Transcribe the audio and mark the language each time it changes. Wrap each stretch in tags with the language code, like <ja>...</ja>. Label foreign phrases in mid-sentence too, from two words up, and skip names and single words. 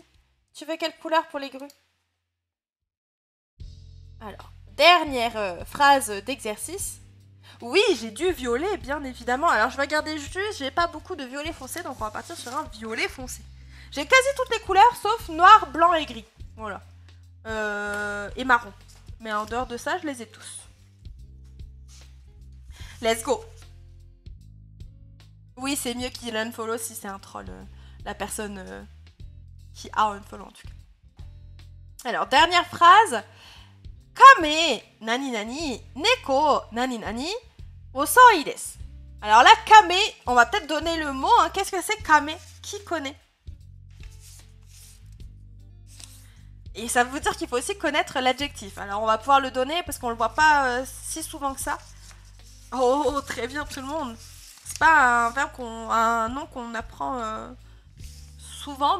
<fr>Tu veux quelle couleur pour les grues? Alors, dernière phrase d'exercice. Oui, j'ai du violet, bien évidemment. Alors, je vais regarder juste, j'ai pas beaucoup de violet foncé, donc on va partir sur un violet foncé. J'ai quasi toutes les couleurs, sauf noir, blanc et gris. Voilà. Et marron. Mais en dehors de ça, je les ai tous.</fr> <en>Let's go.</en> <fr>Oui, c'est mieux qu'il unfollow si c'est un troll. La personne qui a unfollow en tout cas. Alors, dernière phrase.</fr> <ja>亀 なに なに 猫 なに なに 遅い です.</ja> <fr>Alors là, kame, on va peut-être donner le mot. Hein. Qu'est-ce que c'est kame? Qui connaît? Et ça veut dire qu'il faut aussi connaître l'adjectif. Alors on va pouvoir le donner parce qu'on le voit pas si souvent que ça. Oh, très bien tout le monde. C'est pas un verbe un nom qu'on apprend souvent.</fr>